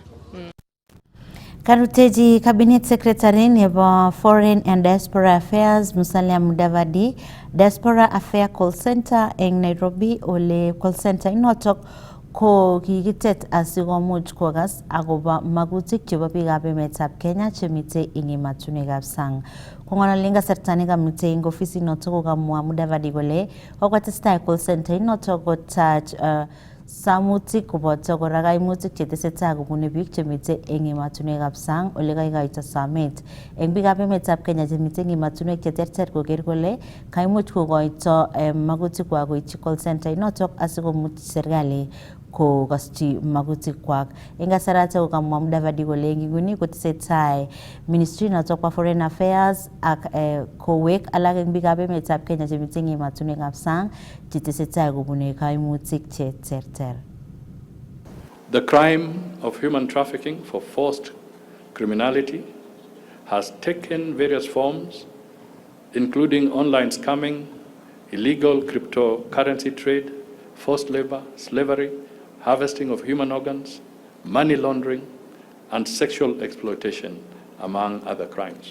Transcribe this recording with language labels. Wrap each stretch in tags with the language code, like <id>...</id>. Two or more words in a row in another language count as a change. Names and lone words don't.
<kln>Karuteji</kln> <en>Cabinet Secretary</en> <kln>nebo Foreign and Diaspora Affairs Musalia Mudavadi Diaspora Affair</kln> <en>Call Center</en> <kln>eng Nairobi ole call center inotok ko kikitet asikomuch kokas akobo magutik chebo biikab emetab Kenya chemitei eng ematunwekab sang. Kong'ololi kasarta nekamitei eng ofisit notok kokamwa Mudavadi kole kokotestai</kln> <en>call center</en> <kln>inotok kotach samutik koboto kora kaimutik chetesetai kobune biik chemitei eng ematunwekab sang ole kaikoito samet eng biikab emetab Kenya chemitei eng ematunwek cheterter koker kole kaimuch kokoito magutikwak koityi</kln> <en>call center</en> <kln>inotok asikomuch serikali kokaschi magutikwak. Eng kasarata kokamwa Mudavadi kole nguni kotesetai ministry notok bo</kln> <en>foreign affairs</en> <kln>ak kowek alak eng biikab emetab Kenya chemite ematunwekab sang chetesetai kobune kaimutik che terter.</kln> <en>The crime of human trafficking for forced criminality has taken various forms, including online scamming, illegal cryptocurrency trade, forced labor, slavery, harvesting of human organs, money laundering, and sexual exploitation, among other crimes.</en>